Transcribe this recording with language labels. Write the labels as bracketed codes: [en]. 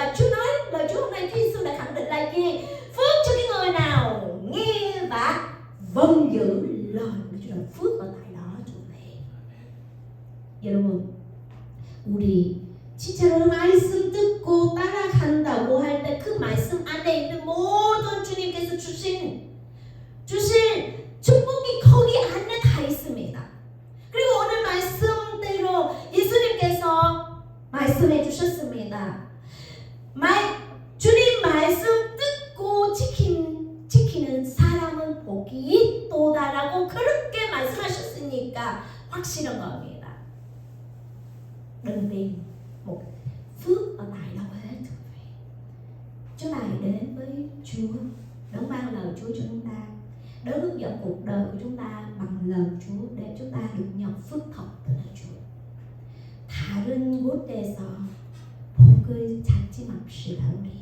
[vi] và Chúa nói, lời Chúa hôm nay Chúa Giêsu đã khẳng định là gì? phước cho cái người nào nghe và vâng giữ lời của Chúa Trời. phước ở tại đó Chúa này. [ko] 여러분, 우리 진짜로 말씀 듣고 따라간다고 할 때 그 말씀 안에 있는 모든 주님께서 주신 축복이 거기 안에 다 있습니다. 그리고 오늘 말씀대로 예수님께서 말씀해 주셨습니다. 주님 말씀 듣고 지키는 사람은 복이 있도다라고 그렇게 말씀하셨으니까 확실한 겁니다. [vi] đừng tìm một phước ở tại đâu hết. Chúng ta hãy đến với Chúa, đấng ban lời Chúa cho chúng ta, đấng hướng dẫn cuộc đời của chúng ta bằng lời Chúa để chúng ta được nhận phước thật từ lời Chúa. [ko] 다른 곳에서 복을 찾지 맙시다.